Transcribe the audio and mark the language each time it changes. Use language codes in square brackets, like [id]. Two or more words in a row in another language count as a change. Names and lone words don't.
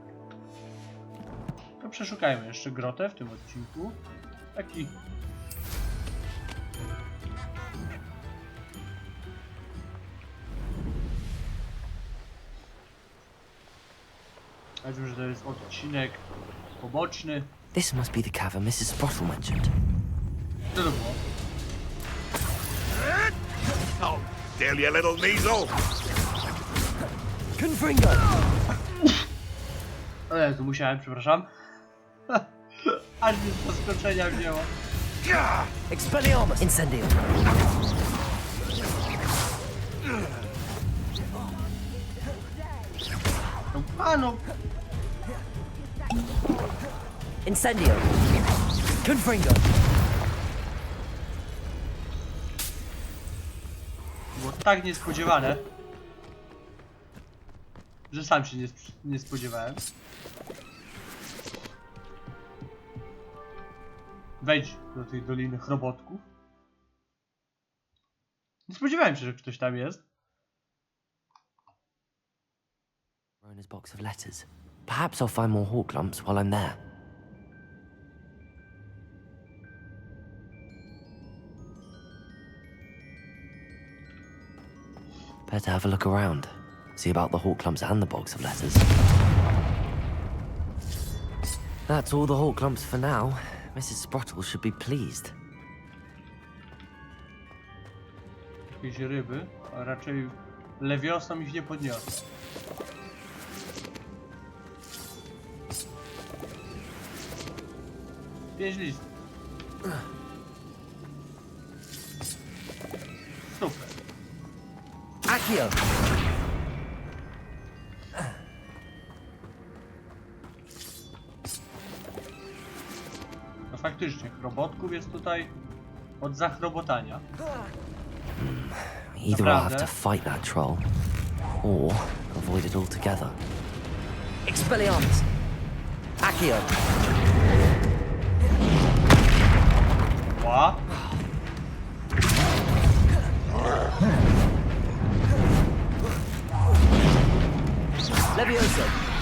[pl] To przeszukajmy jeszcze grotę w tym odcinku. Taki. Powiedzmy, że to jest odcinek poboczny. [en] This must be the cavern Mrs. Sprottle mentioned. [pl] Co to było? [en] Oh, still you little weasel. Confringo! [pl] O Jezu, musiałem, przepraszam. Aż mnie z zaskoczenia wzięło. Expelliarmus! Incendio! No panu! Incendio! Confringo! Było tak niespodziewane, że sam się nie spodziewałem. Wejdź do tej doliny chrobotków. Nie spodziewałem się, że ktoś tam jest. [en] Rona's box of letters. Perhaps I'll find more hawk lumps while I'm there. Better have a look around. See about the hawk lumps and the box of letters. That's all the hawk lumps for now. Mrs. Sprottle should be pleased. [pl] Jakieś ryby, a raczej lewiosą ich nie podniosę. Pięć list. Super. Accio! No faktycznie, chrobotków jest tutaj od zachrobotania. [en] Either I'll have to fight that troll, or avoid it altogether. [pl] Expelliarmus! Accio! Ła. Levioso!